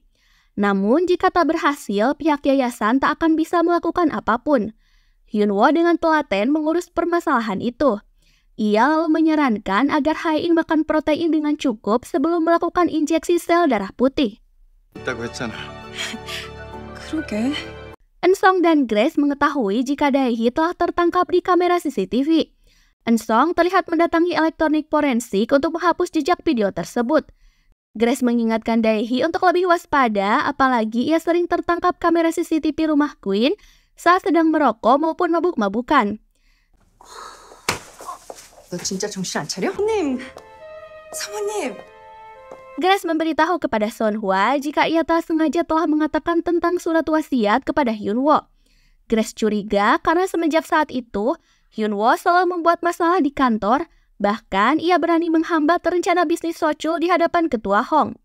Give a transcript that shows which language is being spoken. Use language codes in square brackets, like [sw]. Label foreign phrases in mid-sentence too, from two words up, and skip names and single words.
[id] Namun jika tak berhasil, pihak yayasan tak akan bisa melakukan apapun. Hyunwoo dengan telaten mengurus permasalahan itu. Ia lalu menyarankan agar Hae-in makan protein dengan cukup sebelum melakukan injeksi sel darah putih. [ko] 있다고 했잖아. 그러게. [id] Eun-sung dan Grace mengetahui jika Dae-hee telah tertangkap di kamera CCTV. Eun-sung terlihat mendatangi elektronik forensik untuk menghapus jejak video tersebut. Grace mengingatkan Dae-hee untuk lebih waspada, apalagi ia sering tertangkap kamera CCTV rumah Queen saat sedang merokok maupun mabuk-mabukan. [ko] 너 진짜 정신 안 차려? 사모님. [id] Grace memberitahu kepada Sonhwa jika ia tak sengaja telah mengatakan tentang surat wasiat kepada Hyunwoo. Grace curiga karena semenjak saat itu, Hyunwoo selalu membuat masalah di kantor, bahkan ia berani menghambat rencana bisnis Sochul di hadapan ketua Hong.